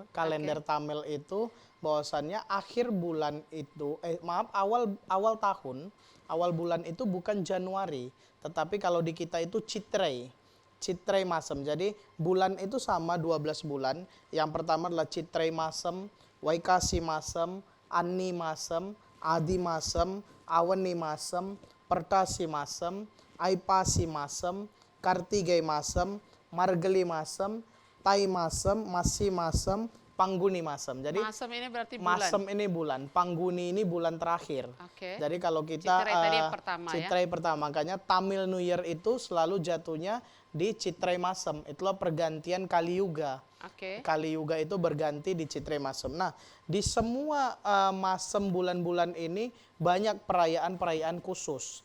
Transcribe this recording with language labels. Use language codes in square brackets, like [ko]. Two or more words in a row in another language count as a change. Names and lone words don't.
[id] Kalender Tamil itu bahwasannya akhir bulan itu awal tahun, awal bulan itu bukan Januari, tetapi kalau di kita itu Citrei. Citrei Masem. Jadi bulan itu sama 12 bulan. Yang pertama adalah Citrei Masem, Waikasi Masem, Ani Masem, Adi Masem, Awani Masem, Pertasi Masem, Aipasi Masem, Kartigai Masem, Margeli Masem, Tai Masem, Masi Masem, Pangguni Masem. Jadi Masem ini berarti bulan. Masem ini bulan, Pangguni ini bulan terakhir. Oke. Jadi kalau kita Citrai tadi yang pertama ya. Citrai pertama, makanya Tamil New Year itu selalu jatuhnya di Citrai Masem. Itulah pergantian Kali Yuga. Oke. Kali Yuga itu berganti di Citrai Masem. Nah, di semua Masem bulan-bulan ini banyak perayaan-perayaan khusus.